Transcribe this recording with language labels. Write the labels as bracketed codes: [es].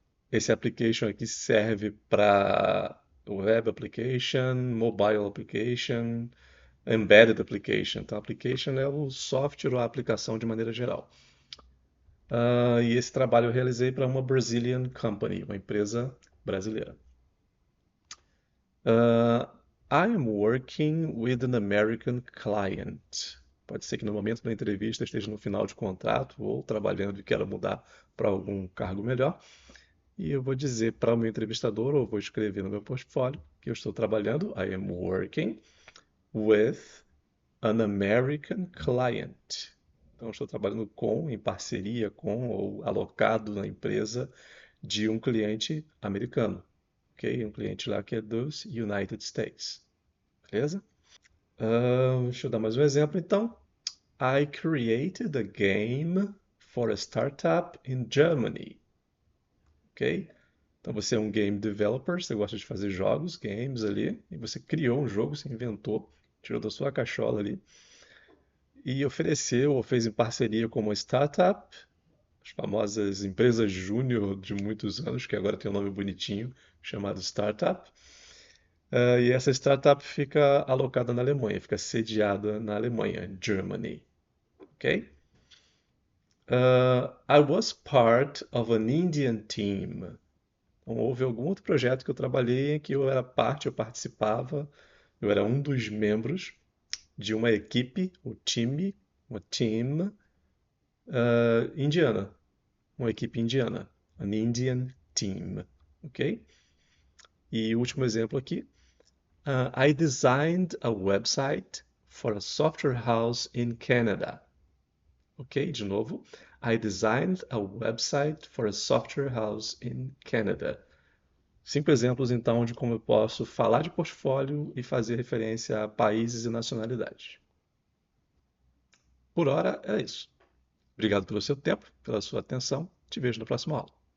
[pt] Esse application aqui serve para [en] web application, mobile application, embedded application. [pt] Então, application é o software ou a aplicação de maneira geral. E esse trabalho eu realizei para uma [en] Brazilian company, [pt] uma empresa brasileira. [en] I am working with an American client. [pt] Pode ser que no momento da entrevista esteja no final de contrato ou trabalhando e queira mudar para algum cargo melhor. E eu vou dizer para o meu entrevistador, ou vou escrever no meu portfólio, que eu estou trabalhando, [en] I am working with an American client. [pt] Então, eu estou trabalhando com, em parceria com, ou alocado na empresa de um cliente americano, ok? Um cliente lá que é dos United States, beleza? Deixa eu dar mais um exemplo, então. [en] I created a game for a startup in Germany, ok? [pt] Então você é um game developer, você gosta de fazer jogos, games ali, e você criou um jogo, você inventou, tirou da sua cachola ali, e ofereceu ou fez em parceria com uma startup, as famosas empresas júnior de muitos anos, que agora tem um nome bonitinho, chamado startup. E essa startup fica alocada na Alemanha, fica sediada na Alemanha, Germany, ok? [en] I was part of an Indian team. [pt] Então, houve algum outro projeto que eu trabalhei em que eu era parte, eu participava, eu era um dos membros de uma equipe, o time, uma team indiana, uma equipe indiana, [en] an Indian team, [pt] ok? E o último exemplo aqui, [en] I designed a website for a software house in Canada, ok? [pt] De novo, [en] I designed a website for a software house in Canada. [pt] 5 exemplos, então, de como eu posso falar de portfólio e fazer referência a países e nacionalidades. Por hora, é isso. Obrigado pelo seu tempo, pela sua atenção. Te vejo na próxima aula.